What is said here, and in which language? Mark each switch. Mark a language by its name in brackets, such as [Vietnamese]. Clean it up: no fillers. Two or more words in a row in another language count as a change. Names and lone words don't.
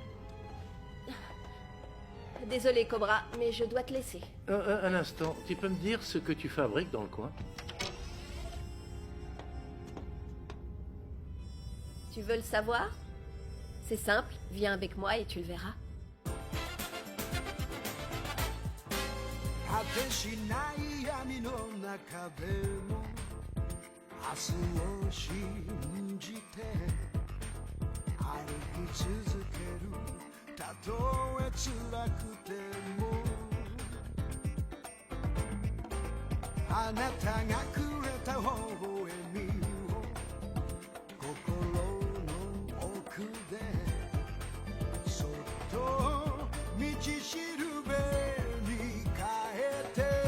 [French] Désolé, Cobra, mais je dois te laisser. Un instant, tu peux me dire ce que tu fabriques dans le coin? Tu veux le savoir? C'est simple, viens avec moi et tu le verras. [Japanese] 果てしない闇の中でも明日を信じて歩き続けるたとえ辛くてもあなたがくれた微笑みを心の奥でそっと道しるべに変えて